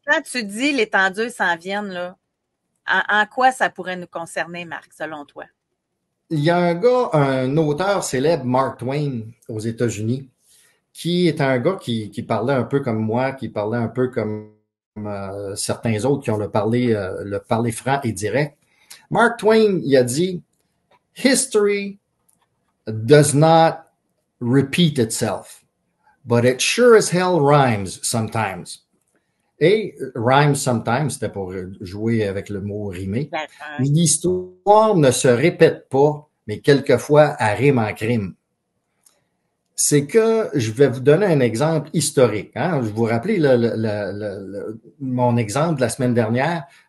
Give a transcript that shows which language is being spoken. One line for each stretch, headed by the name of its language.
French: Quand tu dis les tendus s'en viennent, là, en quoi ça pourrait nous concerner, Marc, selon toi? il y a un gars, un auteur célèbre, Mark Twain, aux États-Unis, qui est un gars qui parlait un peu comme moi, qui parlait un peu comme certains autres qui ont le parler franc et direct.
English: Mark Twain,
French: il a dit,
English: History does not repeat itself, but it sure as hell rhymes sometimes.
French: Et
English: rhyme sometimes,
French: c'était pour jouer avec le mot rimer. Ben, L'histoire ne se répète pas, mais quelquefois elle rime en crime. C'est que je vais vous donner un exemple historique. Hein? Je vous rappelle mon exemple de la semaine dernière.